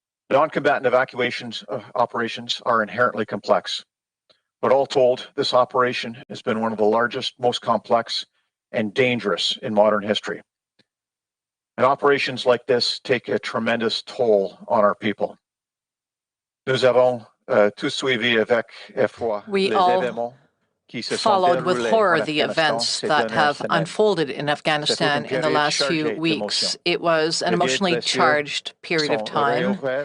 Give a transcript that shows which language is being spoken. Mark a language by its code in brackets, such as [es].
[en] Non-combatant evacuations operations are inherently complex, but all told, this operation has been one of the largest, most complex, and dangerous in modern history. And operations like this take a tremendous toll on our people. [fr] Nous avons tous suivi avec effroi les événements. [en] Followed with horror the events that have unfolded in Afghanistan in the last few weeks. It was an emotionally charged period of time.